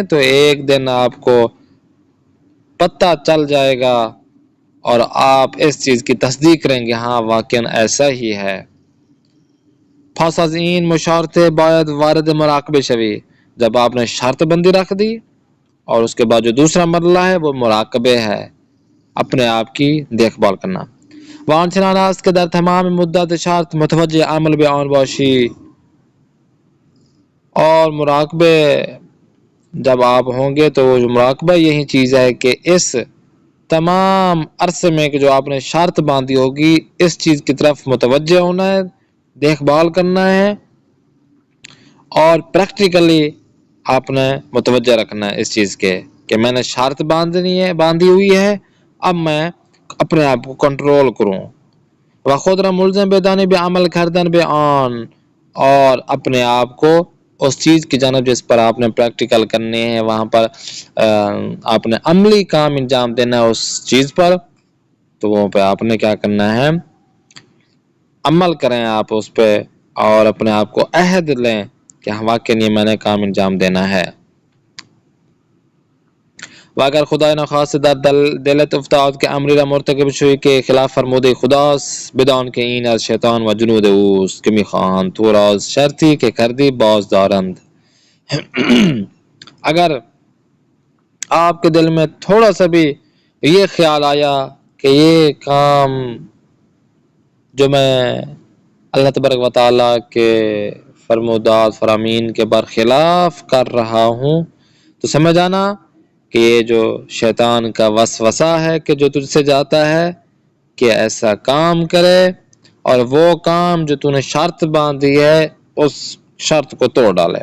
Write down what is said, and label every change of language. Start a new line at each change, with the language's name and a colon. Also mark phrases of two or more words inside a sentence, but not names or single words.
Urdu: تو ایک دن آپ کو پتہ چل جائے گا اور آپ اس چیز کی تصدیق کریں گے، ہاں واقعاً ایسا ہی ہے.
Persian: پس از این مشارطه باید وارد مراقبه شوی.
Urdu: جب آپ نے شرط بندی رکھ دی اور اس کے بعد جو دوسرا مرحلہ ہے وہ مراقبے ہے، اپنے آپ کی دیکھ بھال کرنا.
Persian: وان چنان است که در تمام مدت شرط متوجه عمل به آن باشی.
Urdu: اور مراقبے جب آپ ہوں گے تو وہ مراقبہ یہی چیز ہے کہ اس تمام عرصے میں کہ جو آپ نے شرط باندھی ہوگی اس چیز کی طرف متوجہ ہونا ہے، دیکھ بھال کرنا ہے اور پریکٹیکلی آپ نے متوجہ رکھنا ہے اس چیز کے کہ میں نے شرط باندھی ہوئی ہے، اب میں اپنے آپ کو کنٹرول کروں.
Persian: و خود را ملزم بدانی به عمل کردن به آن،
Urdu: اور اپنے آپ کو اس چیز کی جانب جس پر آپ نے پریکٹیکل کرنے ہیں وہاں پر آپ نے عملی کام انجام دینا ہے اس چیز پر، تو وہ پہ آپ نے کیا کرنا ہے؟ عمل کریں آپ اس پہ اور اپنے آپ کو عہد لیں کہ واقعی میں نے کام انجام دینا ہے.
Persian: و اگر خدای نخواسته در دلت افتاد که امری را مرتکب شوی که خلاف فرموده خداست، بدان که این از شیطان و جنود اوست که میخواهند تو را از شرطی که کردی باز دارند.
Urdu: اگر آپ کے دل میں تھوڑا سا بھی یہ خیال آیا کہ یہ کام جو میں اللہ تبارک و تعالیٰ کے فرمودات فرامین کے برخلاف کر رہا ہوں، تو سمجھ آنا کہ یہ جو شیطان کا وسوسہ ہے کہ جو تجھ سے جاتا ہے کہ ایسا کام کرے، اور وہ کام جو تو نے شرط باندھی ہے اس شرط کو توڑ ڈالے۔